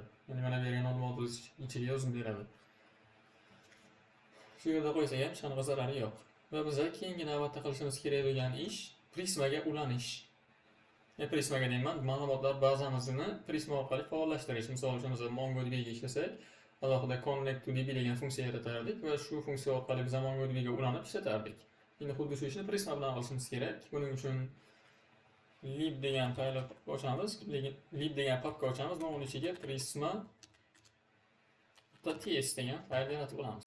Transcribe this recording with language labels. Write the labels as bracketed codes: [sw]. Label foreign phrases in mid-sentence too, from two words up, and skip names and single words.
[uz] Ya'ni mana bu yerga [en] node modules [uz] ichiga yozib beradi. Shu yerda qo'ysak ham hech qanaqa zarari yo'q. Va biz keyingi navbatda qilishimiz kerak bo'lgan ish Prismaga ulanish. Prismaga deyman, ma'lumotlar bazamizni Prisma orqali faollashtirish. Misol uchun biz MongoDB ga ishlasak, alohida [en] connect to db [uz] degan funksiya yaratardik va shu funksiya orqali biz MongoDB ga ulanib ishlatardik. Endi xuddi shu ishni Prisma bilan qilishimiz kerak. Buning uchun lib degan fayl ochamiz, lib degan papka ochamiz va uning ichiga prisma.ts degan fayl yaratib olamiz.